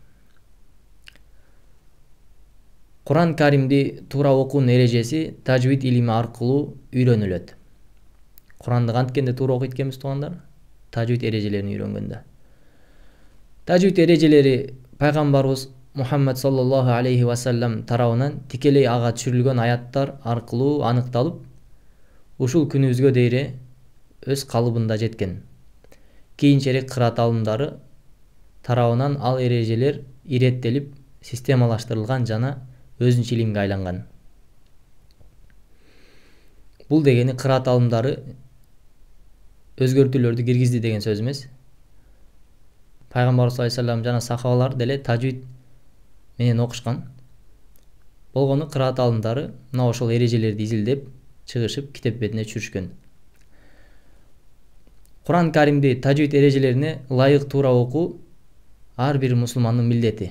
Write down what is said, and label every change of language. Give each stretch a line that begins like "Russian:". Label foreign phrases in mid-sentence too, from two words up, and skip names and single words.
Kyrgyz: Куран Каримди туура окуунун эрежеси тажвид илими аркылуу үйрөнүлөт. Куранды канткенде туура окуйт экенбиз туугандар? Тажвид эрежелерин үйрөнгөндө. Тажвид эрежелери пайгамбарыбыз Мухаммад
Arabic: صلى الله عليه وسلم
Kyrgyz: тарабынан тикелей ага түшүрүлгөн аяттар аркылуу аныкталып, ушул күнүбүзгө дейре өз калыбында жеткен. Кийинчерээк кыраат алымдары тарабынан ал эрежелер иреттелип, системалаштырылган жана өзүнчө илимге айланган. Бул дегени кыраат алымдары өзгөртүүлөрдү киргизди деген сөз эмес. Пайгамбарыбыз
Arabic: صلى الله عليه وسلم
Kyrgyz: жана сахабалар деле тажвид менен окушкан. Болгону кыраат алымдары мына ошол эрежелерди изилдеп чыгышып китеп бетине түшүрүшкөн. Куран Каримди тажвид эрежелерине ылайык туура окуу ар бир мусулмандын милдети.